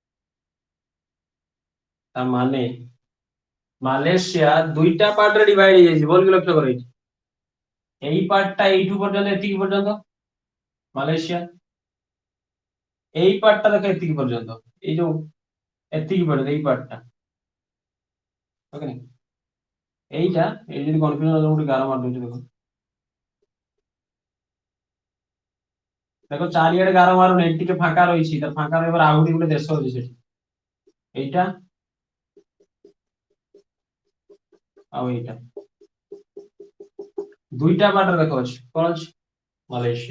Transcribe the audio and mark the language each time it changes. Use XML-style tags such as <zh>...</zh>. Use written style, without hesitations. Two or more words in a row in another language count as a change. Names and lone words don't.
<or>ତା ମାନେ ମାଲେସିଆ ଦୁଇଟା ପାର୍ଟରେ ଡିଭାଇଡ ହେଇଯାଇଛି, ଭଲ ଲକ୍ଷ୍ୟ କର, ଏଇଠି ଏଇ ପାର୍ଟଟା ଏଇଠୁ ପର୍ଯ୍ୟନ୍ତ ଏତିକି ପର୍ଯ୍ୟନ୍ତ ମାଲେସିଆ, ଏଇ ପାର୍ଟଟା ଦେଖ ଏତିକି ପର୍ଯ୍ୟନ୍ତ, ଏଇ ଯୋଉ ଏତିକି ପର୍ଯ୍ୟନ୍ତ ଏଇ ପାର୍ଟଟା, ଓକେ ନା?</or> <bn>এইটা এই যদি কনফিউশন হলো</bn> <or>ଗୋଟେ ଗାର ମାରି ଦଉଛି, ଦେଖ ଦେଖ ଚାରିଆଡେ ଗାର ମାରୁନି, ଏଠି ଟିକେ ଫାଙ୍କା ରହିଛି, ତ ଫାଙ୍କା ରହିବାର ଆଉ ଗୋଟେ ଦେଶ ଅଛି ସେଠି, এইটা ଆଉ এইটা, ଦୁଇଟା ପାର୍ଟରେ ଦେଖ ଅଛି, କଣ ଅଛି, ମାଲେସିଆ।</or>